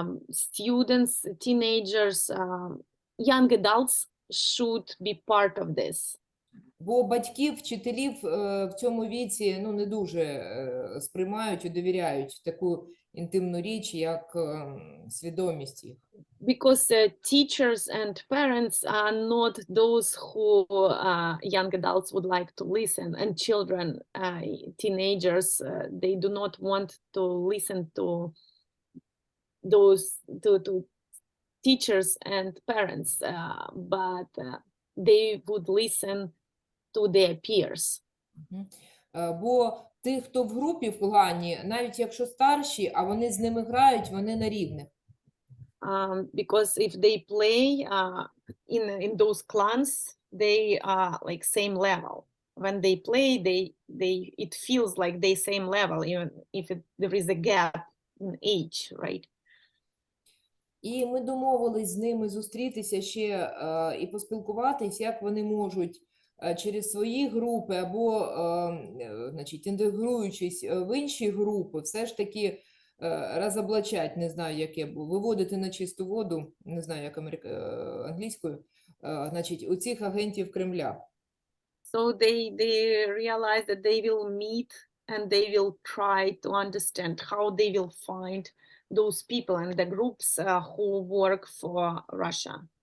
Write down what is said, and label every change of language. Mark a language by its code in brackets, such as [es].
[en] students, teenagers, young adults should be part of this. [uk] Бо батьків, вчителів в цьому віці не дуже сприймають і довіряють таку інтимну річ, як свідомість їх. [en] Because teachers and parents are not those who young adults would like to listen, and children, teenagers, they do not want to listen to those to teachers and parents, but they would listen to their peers. [uk] Бо тих, хто в групі в клані, навіть якщо старші, а вони з ними грають, вони на рівних. [en] Because if they play in those clans, they are like same level. When they play, it feels like they same level, even if there is a gap in age, right? [uk] І ми домовились з ними зустрітися ще і поспілкуватись, як вони можуть через свої групи або, значить, інтегруючись в інші групи, все ж таки розоблачать, не знаю, яке, виводити на чисту воду, не знаю, як англійською, значить, у цих агентів Кремля. [en] So they realize that they will meet and they will try to understand how they will find those people and the groups who work for Russia.